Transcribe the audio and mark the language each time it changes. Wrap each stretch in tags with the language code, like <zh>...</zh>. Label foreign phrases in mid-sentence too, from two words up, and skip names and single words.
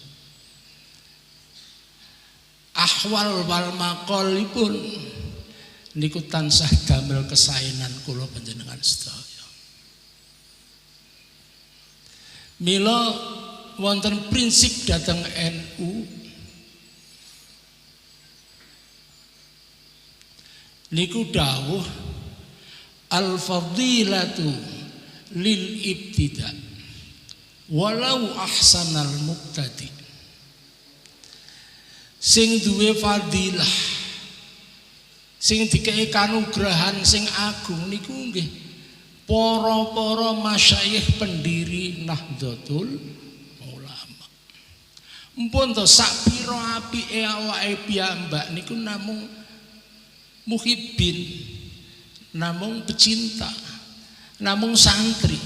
<jv>Ahwal wal maqalipun niku tansah damel kesaenan kula panjenengan sedaya. Mila wonten prinsip dhateng NU niku dawuh</jv> <ar>الفضيلة للمبتدي وإن أحسن المقتدي.</ar> <jv>Sing duwe fadilah, sing dikei kanugrahan sing agung niku nggih para-para masyayikh pendiri Nahdlatul Ulama. Mpun to sak pira apike awake piyambak niku namung muhibbin, namung pecinta, namung santri.</jv>